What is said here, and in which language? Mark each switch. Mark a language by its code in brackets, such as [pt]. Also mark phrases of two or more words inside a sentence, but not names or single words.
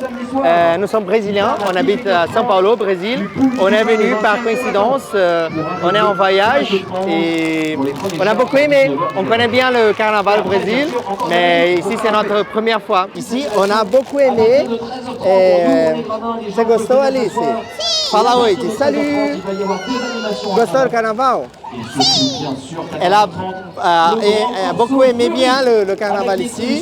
[fr] Nous sommes brésiliens, on habite à São Paulo, Brésil. On est venu par coïncidence, on est en voyage et on a beaucoup aimé. On connaît bien le carnaval au Brésil, mais ici c'est notre première fois. Ici on a beaucoup aimé. [pt] Você gostou, Alice? Fala oi, diz salut! Gostou do carnaval? [fr] Elle a beaucoup aimé bien le carnaval ici.